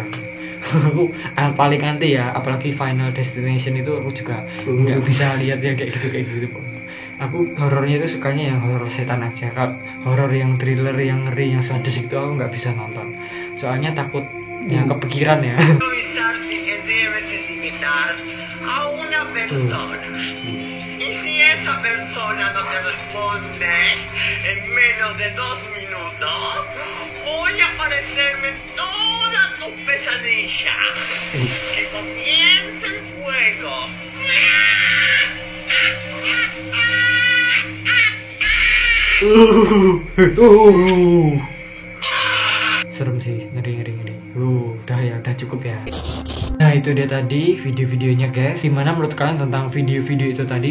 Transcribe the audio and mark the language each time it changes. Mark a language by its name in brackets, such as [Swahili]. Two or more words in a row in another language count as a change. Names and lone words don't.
[Indonesian] Aku paling anti ya, apalagi Final Destination itu aku juga nggak bisa lihat yang kayak gitu. Aku horornya itu sukanya yang horor setan aja. Kalau horor yang thriller, yang ngeri, yang sadis itu aku nggak bisa nonton. Soalnya takut yang kepikiran ya. [Spanish] Improvisarse que debes etiquetar a una persona. Y si esa persona no te responde en menos de 2 minutos, voy a aparecerme en todas tus pesadillas. Que comience el fuego. [Indonesian] Serem sih, ngeri. Udah cukup ya. Nah, itu dia tadi video-videonya, guys. Gimana menurut kalian tentang video-video itu tadi?